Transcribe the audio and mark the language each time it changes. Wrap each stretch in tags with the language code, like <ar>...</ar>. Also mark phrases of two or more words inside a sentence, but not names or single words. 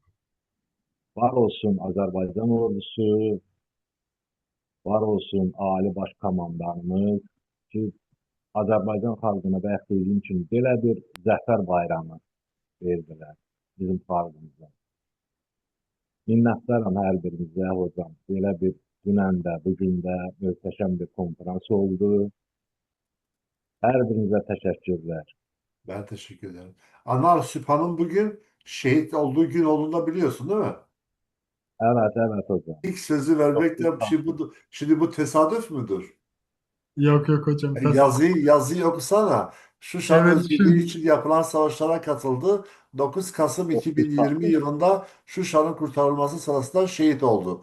<az>Var olsun Azərbaycan ordusu, var olsun Ali Baş Komandanımız ki, Azərbaycan xalqına bəxt ediyim kimi belə bir Zəfər Bayramı verdilər bizim xalqımıza. Minnətdaram hər birinizə hocam. Belə bir dünən də, bugün də möhtəşəm bir konferans oldu. Hər birinizə təşəkkürlər.</az> <tr>Ben teşekkür ederim. Anar Süphan'ın bugün şehit olduğu gün olduğunu da biliyorsun değil mi? Evet, evet hocam. İlk sözü vermek de şimdi bu tesadüf müdür? Yok yok hocam. Yazıyı okusana. Şuşa'nın Evet özgürlüğü için yapılan savaşlara katıldı. 9 Kasım 2020 yılında Şuşa'nın kurtarılması sırasında şehit oldu.</tr>